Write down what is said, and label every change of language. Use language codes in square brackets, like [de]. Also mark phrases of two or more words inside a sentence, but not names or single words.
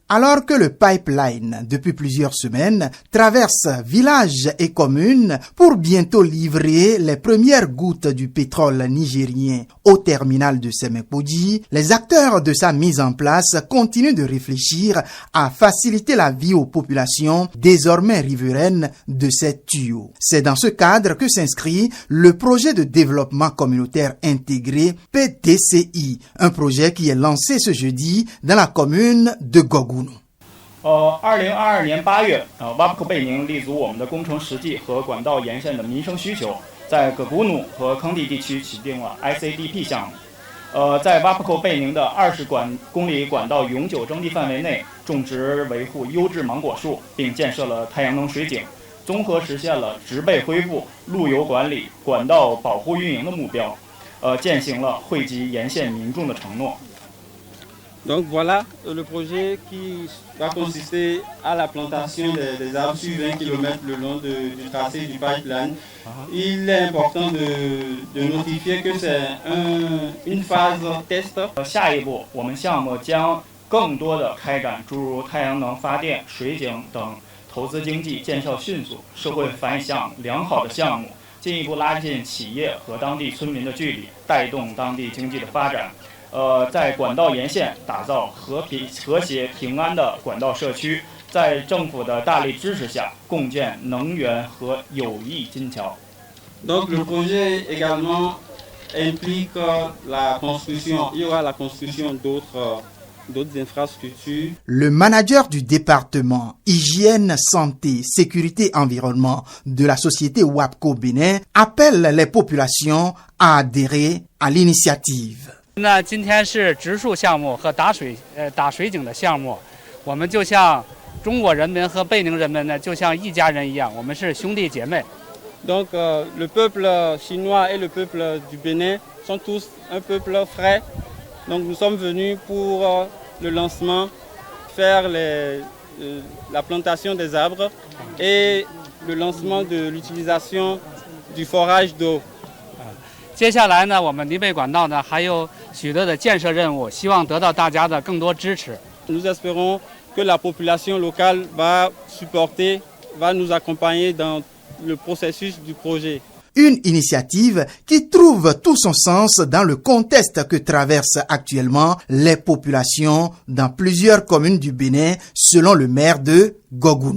[fr] Alors que le pipeline, depuis plusieurs semaines, traverse villages et communes pour bientôt livrer les premières gouttes du pétrole nigérien au terminal de Semenkoji, les acteurs de sa mise en place continuent de réfléchir à faciliter la vie aux populations désormais riveraines de ces tuyaux. C'est dans ce cadre que s'inscrit le projet de développement communautaire intégré PDCI, un projet qui est lancé ce jeudi dans la commune de Gogounou. [zh] 2022 年8月，WAPCO 贝宁立足我们的工程实际和管道沿线的民生需求，在葛古努和康地地区启定了 ICDP 项目。在 WAPCO 贝宁的20公里管道永久征地范围内，种植维护优质芒果树，并建设了太阳能水井，综合实现了植被恢复、路由管理、管道保护运营的目标，践行了惠及沿线民众的承诺。 [fr] Donc voilà le projet qui va consister à la plantation des arbres sur 20 km le long du tracé du pipeline. Il est important de notifier que c'est une phase test. [zh] 下一步，我们项目将更多的开展诸如太阳能发电、水井等投资经济、见效迅速、社会反响良好的项目，进一步拉近企业和当地村民的距离，带动当地经济的发展。在管道沿线打造和谐平安的管道社区，在政府的大力支持下，共建能源和友谊金桥。 [fr] Donc le projet également implique la construction, il y aura la construction d'autres infrastructures. Le manager du département Hygiène, Santé, Sécurité, Environnement de la société WAPCO Bénin appelle les populations à adhérer à l'initiative. [zh] 那今天是植树项目和打水井的项目，我们就像中国人民和贝宁人民呢，就像一家人一样，我们是兄弟姐妹。 [fr] Donc le peuple chinois et le peuple du Bénin sont tous un peuple frère. Donc nous sommes venus pour le lancement, faire la plantation des arbres et le lancement de l'utilisation du forage d'eau. [zh] 接下来呢，我们黎贝管道呢还有许多的建设任务，希望得到大家的更多支持。 [fr] Nous espérons que la population locale va supporter, va nous accompagner dans le processus du projet. Une initiative qui trouve tout son sens dans le contexte que traversent actuellement les populations dans plusieurs communes du Bénin, selon le maire de Gogounou.